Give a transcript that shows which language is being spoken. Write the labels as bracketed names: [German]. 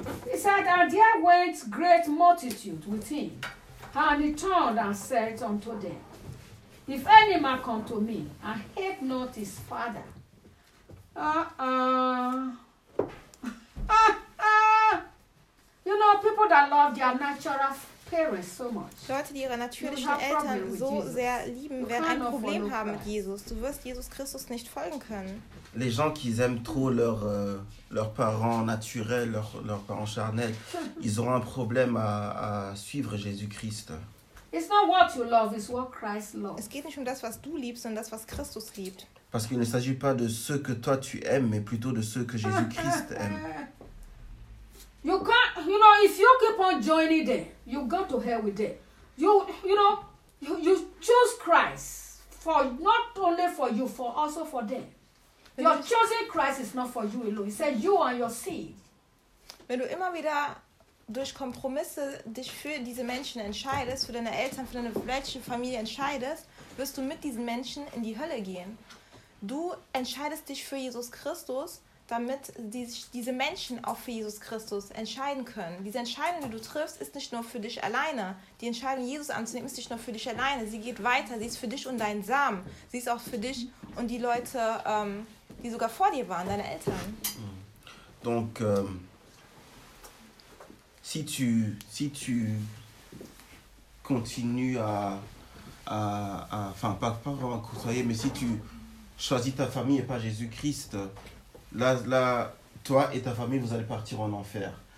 [English] He said, and there went great multitude with him, and he turned and said unto them, if any man come to me and hate not his father, you know, people that love their natural parents so much. [German] Leute, die ihre natürlichen Eltern so sehr lieben, werden ein Problem haben mit Jesus. Du wirst Jesus Christus nicht folgen können. [French] Les gens qui aiment trop leurs parents naturels, leurs parents charnels, ils auront un problème à suivre Jésus-Christ. [English] It's not what you love, it's what Christ loves. [German] Es geht nicht um das, was du liebst, sondern das, was Christus liebt. [French] Parce qu'il ne s'agit pas de ce que toi tu aimes, mais plutôt de ce que Jésus-Christ aime. [English] You can't, you know, if you keep on joining them, you go to hell with them. You choose Christ for not only for you, for also for them. You're choosing Christ is not for you alone. He said you and your seed. [German] Wenn du immer wieder durch Kompromisse dich für diese Menschen entscheidest, für deine Eltern, für deine weltliche Familie entscheidest, wirst du mit diesen Menschen in die Hölle gehen. Du entscheidest dich für Jesus Christus, damit diese Menschen auch für Jesus Christus entscheiden können. Diese Entscheidung, die du triffst, ist nicht nur für dich alleine. Die Entscheidung, Jesus anzunehmen, ist nicht nur für dich alleine. Sie geht weiter. Sie ist für dich und deinen Samen. Sie ist auch für dich und die Leute, die sogar vor dir waren, deine Eltern. Mhm. [French] Donc, si tu continues pas vraiment côtoyer, mais si tu choisis ta famille et pas Jésus-Christ, là, toi et ta famille, vous allez partir en enfer.